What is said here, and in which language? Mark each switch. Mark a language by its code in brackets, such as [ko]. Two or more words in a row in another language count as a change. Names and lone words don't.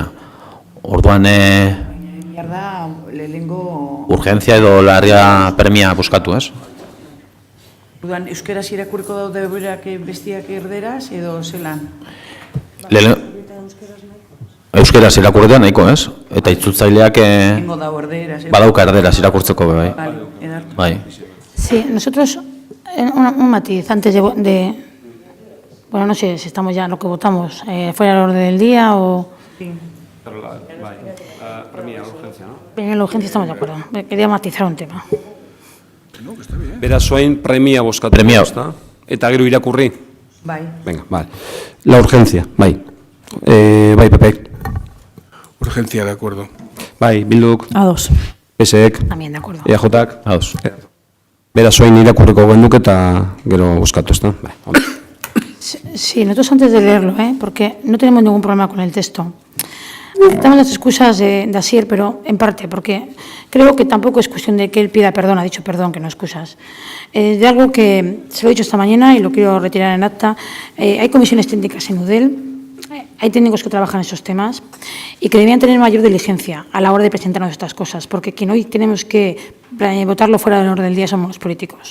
[eu] Orduan, urgentzia edo larria premia buskatu, ez? Orduan, euskeraz irakurriko daude berak bestiak erderaz edo zelan? Euskeraz irakurretan nahiko, ez? Eta itzultzaileak badauka erderaz irakurtzeko, bai. Bai. [es] Sí, nosotros, un matiz, antes de... Bueno, no sé si estamos ya en lo que votamos, fuera del orden del día o... Sí. Pero la premia, la urgencia, ¿no? Premia la urgencia, estamos de acuerdo. Quería matizar un tema. [eu] Beraz, oain premia boskatu. Premia. Eta gero irakurri. Bai. [es] Venga, vale. La urgencia, [eu] bai. Bai, Pepe. [es] Urgencia, de acuerdo. [eu] Bai, Bilduk. A2. PSek. [es] También, de acuerdo. [eu] EAJak. Ados. Beraz, oain irakurriko genduk eta gero boskatu, ezta? Bai. [es] Sí, nosotros antes de leerlo, porque no tenemos ningún problema con el texto. Damos las excusas de Asier, pero en parte, porque creo que tampoco es cuestión de que él pida perdón, ha dicho perdón, que no excusas. De algo que se lo he dicho esta mañana y lo quiero retirar en acta, hay comisiones técnicas en UDEL, hay técnicos que trabajan en esos temas y que debían tener mayor diligencia a la hora de presentarnos estas cosas, porque quien hoy tenemos que votarlo fuera del orden del día somos los políticos.